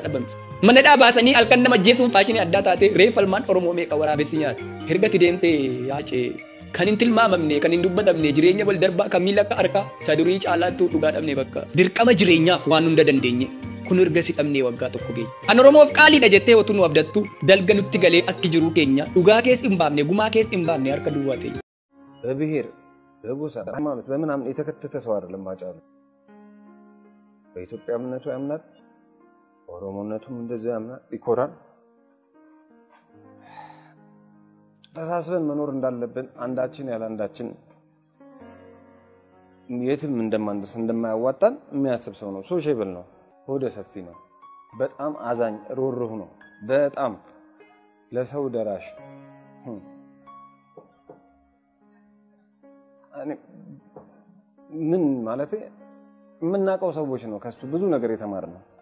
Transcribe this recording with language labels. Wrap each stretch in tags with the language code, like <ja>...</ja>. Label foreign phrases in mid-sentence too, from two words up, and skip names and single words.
<om>dhabame mana dhaabaasanii halkan nama ajjeesuun faashinii addaa taate reeffalmaan oromoo meeqa waraabessi nyaate ergatti deemte haace kan hin tilmaamamne kan hin dubbatamne jireenya wal darbaa kan miila akka harkaa sadurii caalaattuu dhugaa dhabne bakka dirqama jireenyaaf waan hunda dandeenye kun ergasi dhabne waggaa tokko geenya an oromoof qaaliidha jettee otuu nu abdattu dalga nutti galee akki jiruu keenya dhugaa kees hin baafne gumaa kees hin baafne harka duwwaa ta'e</om> <am>በብሔር በጎሳ ሃይማኖት በምናምን የተከተተ ሰው አይደለም አጫሉ በኢትዮጵያ እምነቱ ያምናል ኦሮሞነቱም እንደዚህ ያምናል ይኮራል ተሳስበን መኖር እንዳለብን አንዳችን ያለ አንዳችን የትም እንደማንደርስ እንደማያዋጣን የሚያስብ ሰው ነው ሶሻብል ነው ሆደ ሰፊ ነው በጣም አዛኝ ሮርህ ነው በጣም ለሰው ደራሽ ምን ማለት የምናውቀው ሰዎች ነው ከሱ ብዙ ነገር የተማርነው</am>